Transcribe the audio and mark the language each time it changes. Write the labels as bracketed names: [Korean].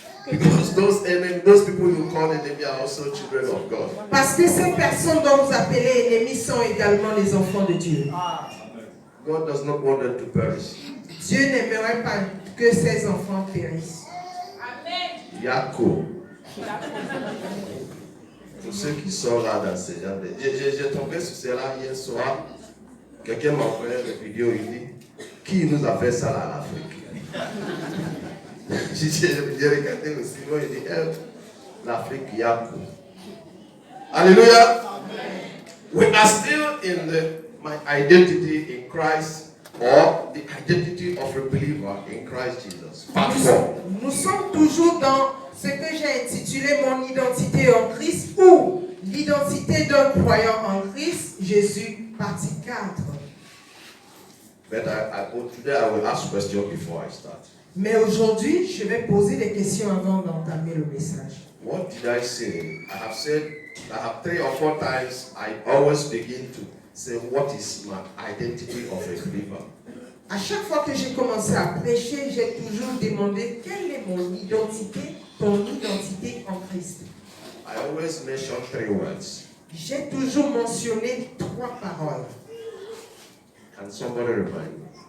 [English] Because those people you call enemy are also children of God. [French] Parce que ces personnes dont vous appelez ennemis sont également les enfants de Dieu. [English] God does not want them to perish. [French] Dieu n'aimerait pas que ses enfants périssent. Yako. Pour ceux qui sont là dans ces gens, j'ai tombé sur cela hier soir. Quelqu'un m'a envoyé une vidéo, il dit, qui nous a fait ça là à l'Afrique? J'ai regardé aussi, moi il dit, l'Afrique Yako. Alléluia. [English] We are still in my identity in Christ, or the identity of a believer in Christ Jesus. Part 4. [French] Nous sommes toujours dans ce que j'ai intitulé mon identité en Christ ou l'identité d'un croyant en Christ Jésus, partie 4. [English] But today I will ask questions before I start. [French] Mais aujourd'hui, je vais poser des questions avant d'entamer le message. [English] What did I say? I have said, I have 3 or 4 times, I always begin to say, what is my identity of a believer? [French] À chaque fois que j'ai commencé à prêcher, j'ai toujours demandé quelle est mon identité, ton identité en Christ. [English] I always mention 3 words. [French] J'ai toujours mentionné 3 paroles. [English] Can somebody remind me?